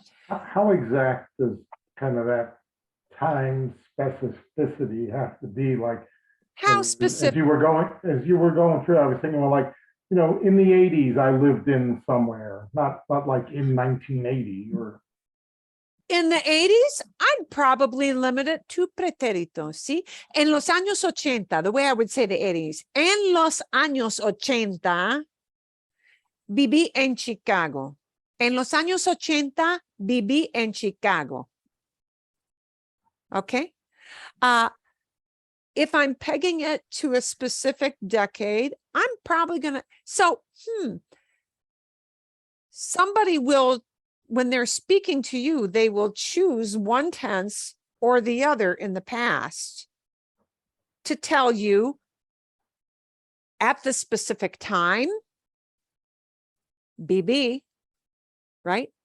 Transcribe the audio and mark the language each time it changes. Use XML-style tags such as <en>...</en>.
<en>How exact does kind of that time specificity have to be? Like, How as specific? you were going through, I was thinking, well, like, you know, in the 80s, I lived in somewhere, not like in 1980 or. In the 80s, I'd probably limit it to preterito, ¿sí?</en> <es>En los años 80,</es> <en>the way I would say the 80s,</en> <es>en los años 80, viví en Chicago. En los años 80, viví en Chicago.</es> <en>Okay? If I'm pegging it to a specific decade, I'm probably going to, somebody will, when they're speaking to you, they will choose one tense or the other in the past to tell you at the specific time, BB, right?</en>